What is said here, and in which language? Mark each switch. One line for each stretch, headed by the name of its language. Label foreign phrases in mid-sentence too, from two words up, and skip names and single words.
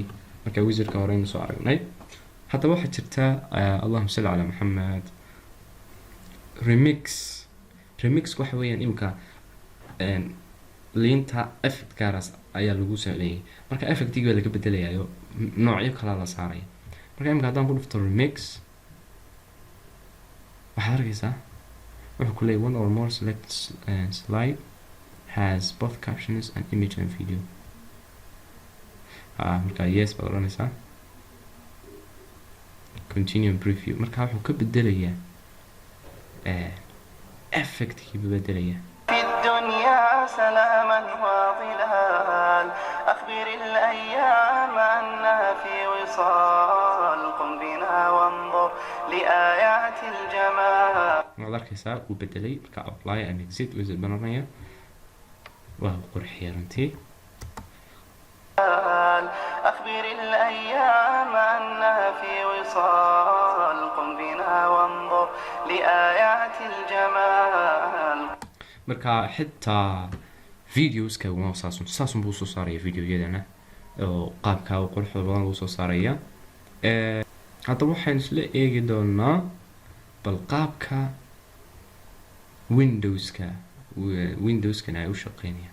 Somali: marka wizardka hore aynu soo aragnay. haddaba waxaa jirta
Arabic: اللهم صل على محمد
Somali: remix waxa weeyaan imika liinta effect gaaras ayaa lagu sameeyay. marka effectiga waa laga bedelayo noocyo kala la saaray. marka imika haddaan ku dhufto remix waxaad arkaysaa wuxuu ku leeyahay
English: one or more select slide has both captions and image and video.
Somali: marka yes baad oranaysaa
English: continue and preview.
Somali: marka wuxuu ka bedelayaa effectkii buu bedelayaa.
Arabic: في الدنيا سلاما وظلال أخبر الأيام أنها في وصال قم بنا وانظر لآيات الجمال.
Somali: waxaad arkaysaa uu bedelay marka
English: apply and exit wizard
Somali: bananaya waa qurxiya runtii.
Arabic: أخبر الأيام أنها في وصال قم بنا وانظر لآيات الجمال.
Somali: marka xitaa videoska waa saasun buu soo saaraya videoyadana oo qaabka uu quruxda badan uu soo saaraya. haddaba waxaan isla eegi doonaa bal qaabka windowskana ay u shaqeynayaan.